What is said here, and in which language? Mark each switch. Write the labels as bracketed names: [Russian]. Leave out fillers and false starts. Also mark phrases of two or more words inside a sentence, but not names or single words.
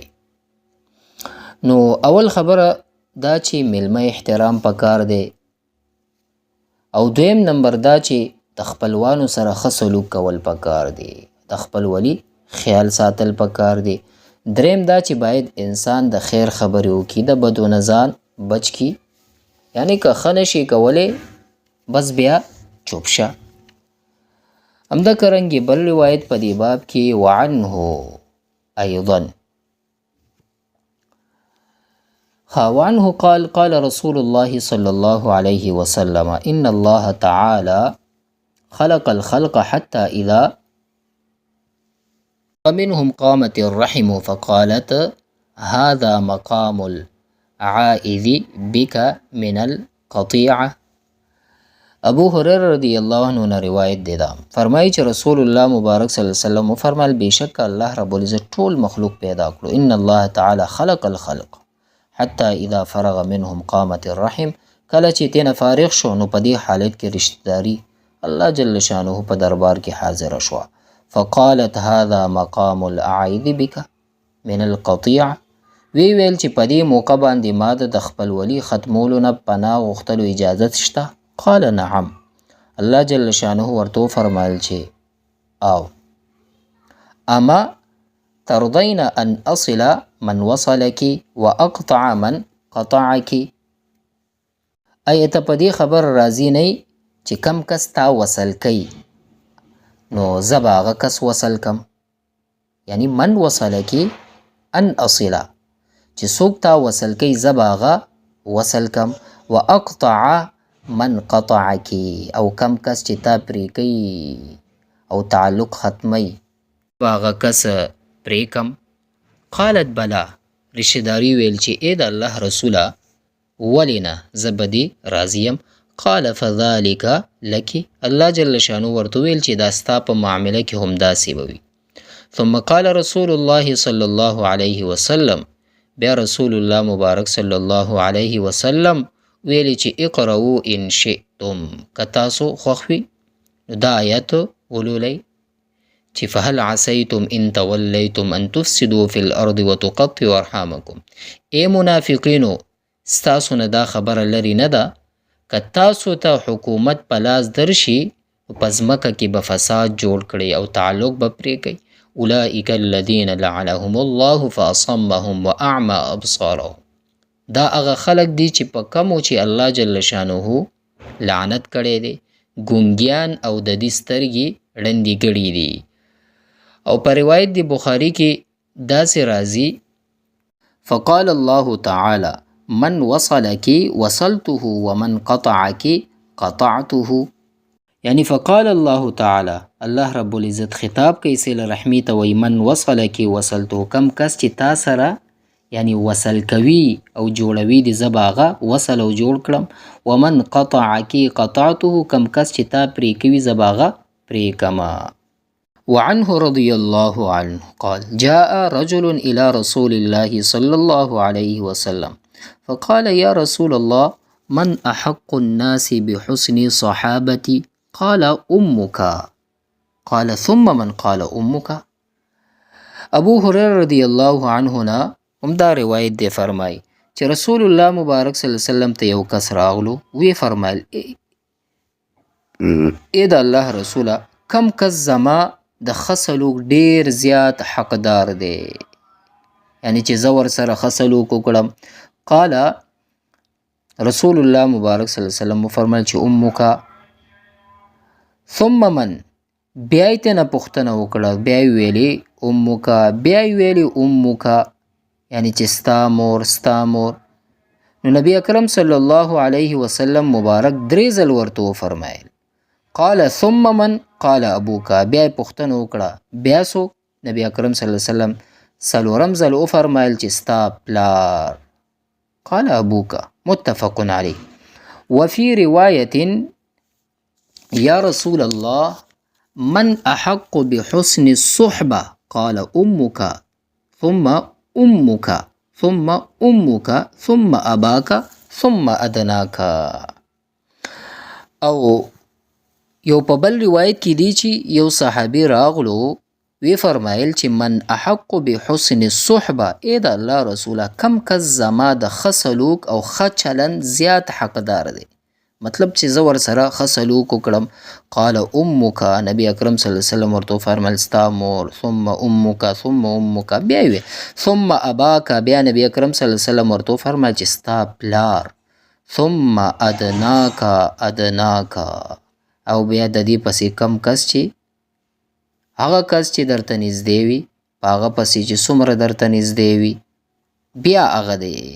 [Pashto] نو اول خبره دا چې میلمه احترام پکار دی، او دویم نمبر دا چې د خپلوانو سره ښه سلوک کول پکار دی، د خپل ولی خیال ساتل پکار دی. دریم دا چې باید انسان د خیر خبرې وکړي، د بدو نه ځان بچ کړي، یعنی که ښه نشي کولی بس بیا چوپ شه. همدارنګې بل روایت په دې باب کې [Arabic] وعنه ایضا وعنه قال قال رسول الله صلى الله عليه وسلم إن الله تعالى خلق الخلق حتى إذا ومنهم قامت الرحم فقالت هذا مقام العائذ بك من القطيعة. [Pashto] ابو هريره [Arabic] رضی الله عنه [Pashto] نے روایت دی دا فرمایي چې رسول الله مبارک [Arabic] صلی الله علیه وسلم [Pashto] فرمایل بشک [Arabic] الله رب العزت [Pashto] ټول مخلوق پیدا کړو. [Arabic] ان الله تعالی خلق الخلق حتى اذا فرغ منهم قامت الرحم [Pashto] کله چې تینا فارغ شو نو په دې حالت کې رشتہداري [Arabic] الله جل شانه [Pashto] په دربار کې حاضر شو. [Arabic] فقالت هذا مقام الاعيذ بك من القطيع. [Pashto] ویل چې په دې موقع باندې ما د خپل ولی ختمولو نه پناه غوښتلو اجازه شته؟ [Arabic] قال نعم. [Pashto] الله جل شانه ورته فرمایل چې او [Arabic] اما ترضين ان اصل من وصلك واقطع من قطعك. [Pashto] ایت په دې خبر راضی نه چې کم کس تا وصل کوي نو زبا هغه کس وصل کم، یعنی [Arabic] من وصلك ان اصل [Pashto] چې څوک تا وصل کوي زبا هغه وصل کم، [Arabic] واقطع من قطعك [Pashto] او کم کس چې تا پرې کوي او تعلق ختمي هغه کس پرې کم. [Arabic] قالت بلا. [Pashto] رشتہداري ویل چې اې د الله رسوله ولینا زبدي راضیم. [Arabic] قال فذلك لك. الله جل شانه [Pashto] ورته ویل چې دا ستا په معامله کې هم داسې به وي. [Arabic] ثم قال رسول الله صلی الله علیه وسلم. [Pashto] بیا رسول الله مبارک [Arabic] صلی الله علیه وسلم [Pashto] ویلی چې [Arabic] اقرؤوا ان شئتم، [Pashto] که تاسو خوښ وي نو دا آیت ولولئ چې [Arabic] فهل عسیتم ان تولیتم ان تفسدوا فی الارض وتقطعوا ارحامکم. [Pashto] ای منافقینو ستاسو نه دا خبره لري نه ده که تاسو ته حکومت په لاس درشي په ځمکه کې به فساد جوړ کړي او تعلق به پرې کوي. [Arabic] اولئک الذین لعنهم الله فاصمهم واعمى ابصارهم. [Pashto] دا هغه خلق دي چې په کومو چې [Arabic] الله جل شانه [Pashto] لعنت کړي دي، ګونګیان او د دې سترګې ړندې کړي دي. او په روایت دی بخاری کې داسې راځي [Arabic] فقال الله تعالی من وصلك وصلته ومن قطعك قطعته. [Pashto] یعنی [Arabic] فقال الله تعالی الله رب العزت [Pashto] خطاب کوي صله رحمی ته وی [Arabic] من وصلك وصلته، [Pashto] کم کس چې تا سره یعنی وصل کوي او جوړوي د زباغه وصل او جوړ کړم. [Arabic] ومن قطعك قطعته، [Pashto] کم کس چې تا پرې کوي زباغه پرې کما. [Arabic] وعنه رضي الله عنه قال جاء رجل إلى رسول الله صلى الله عليه وسلم فقال يا رسول الله من أحق الناس بحسن صحابتي؟ قال أمك. قال ثم من؟ قال أمك. [Pashto] ابو هريره [Arabic] رضی الله عنه [Pashto] نا همدا روایت دی فرمای چې رسول الله مبارک [Arabic] صلی الله علیه وسلم [Pashto] ته یو کس راغلو وی فرمایل اے د الله رسوله کم کس زما د خسلوک ډیر زیات حقدار دی، یعنی چې زور سره خسلوک وکړم. [Arabic] قال رسول الله [Pashto] مبارک [Arabic] صلی الله علیه وسلم [Pashto] فرمایل چې امک. [Arabic] ثم من؟ [Pashto] بیا یې نه پوښتنه وکړه، بیا یې ویلي امک، بیا یې ویلي امک، یعنی چې ستا مور ستا مور. نو نبی اکرم [Arabic] صلی الله علیه وسلم [Pashto] مبارک درې ځل ورته وفرمایل. [Arabic] قال ثم من؟ قال ابوک. [Pashto] بیا یې پوښتنه وکړه بیا څوک؟ نبی اکرم [Arabic] صلی الله علیه وسلم [Pashto] څلورم ځل وفرمایل چې ستا پلار. [Arabic] قال ابوک. متفق علیه. وفي رواية يا رسول الله من أحق بحسن الصحبة؟ قال أمك ثم أمك ثم أمك ثم أباك ثم أدناك. [Pashto] او یو په بل روایت کې دی چې یو صحابي راغلو وی فرمایل چې [Arabic] من احق بحسن الصحبه، [Pashto] ای د الله رسوله کم کس زما د خسلوک او خچلن زیات حقدار دی، مطلب چې زه ور سره خسلوک وکړم. [Arabic] قال امک. [Pashto] نبی اکرم [Arabic] صلی الله علیه وسلم [Pashto] ورته فرمایل ستا مور. [Arabic] ثم امک ثم امک. [Pashto] بیا وی [Arabic] ثم اباک. [Pashto] بیا نبی اکرم [Arabic] صلی الله علیه وسلم [Pashto] ورته فرمایل چې ستا پلار. [Arabic] ثم ادناک ادناک. [Pashto] او بیا د دې پسې کم کس چې هغه کس چې درته نږدې وي په هغه پسې چې څومره درته نږدې وي بیا هغه دی.